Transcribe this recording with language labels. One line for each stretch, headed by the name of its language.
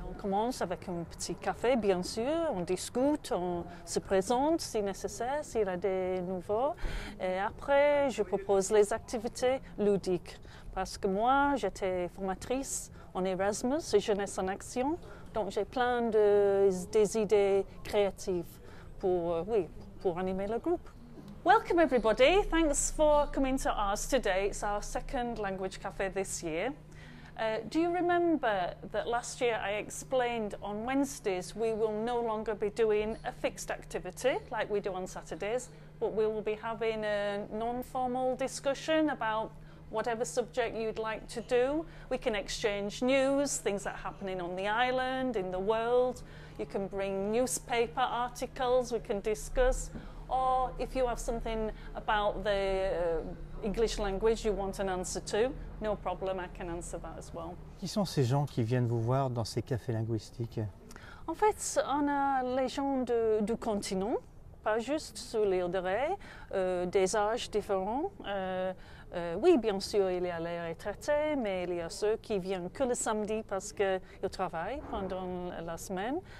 French: On commence avec un petit café, bien sûr, on discute, on se présente si nécessaire, s'il y a des nouveaux. Et après, je propose les activités ludiques. Parce que moi, j'étais formatrice en Erasmus et Jeunesse en Action, donc j'ai plein des idées créatives pour animer le groupe.
English: Welcome everybody, thanks for coming to ours today. It's our second language cafe this year. Do you remember that last year I explained on Wednesdays we will no longer be doing a fixed activity like we do on Saturdays, but we will be having a non-formal discussion about whatever subject you'd like to do. We can exchange news, things that are happening on the island, in the world. You can bring newspaper articles we can discuss. Or if you have something about the English language you want an answer to, no problem, I can answer that as well.
French: Qui sont ces gens qui viennent vous voir dans ces cafés linguistiques? En fait, on a les gens du continent, pas juste sur l'île de Ré, des âges différents. Oui, bien sûr, il y a les retraités, mais il y a ceux qui viennent que le samedi parce qu'ils travaillent pendant la semaine.